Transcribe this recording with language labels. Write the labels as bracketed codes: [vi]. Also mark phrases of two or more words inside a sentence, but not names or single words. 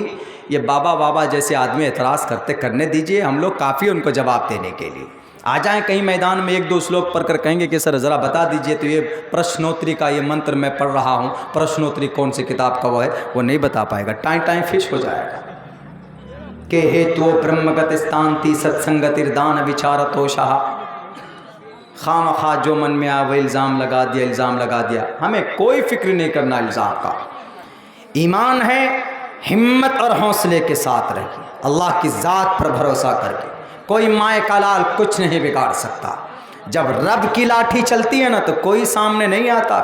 [ur] یہ بابا جیسے آدمی اعتراض کرنے دیجئے، ہم لوگ کافی ان کو جواب دینے کے لیے. آ جائیں کہیں میدان میں 1-2 شلوک پڑھ کر کہیں گے کہ سر ذرا بتا دیجئے تو یہ پرشنوتری کا یہ منتر میں پڑھ رہا ہوں، پرشنوتری کون سی کتاب کا وہ ہے، وہ نہیں بتا پائے گا. [en] time finish [ur] ہو جائے گا. کہ ہیتو برہمگت استانتی ستسنگتردان وچارتوشہ. خام خواہ جو من میں آ وہ الزام لگا دیا. ہمیں کوئی فکر نہیں کرنا الزام کا. ایمان ہے، ہمت اور حوصلے کے ساتھ رہیے، اللہ کی ذات پر بھروسہ کر کے. کوئی مائے کا لال کچھ نہیں بگاڑ سکتا. جب رب کی لاٹھی چلتی ہے نا تو کوئی سامنے نہیں آتا.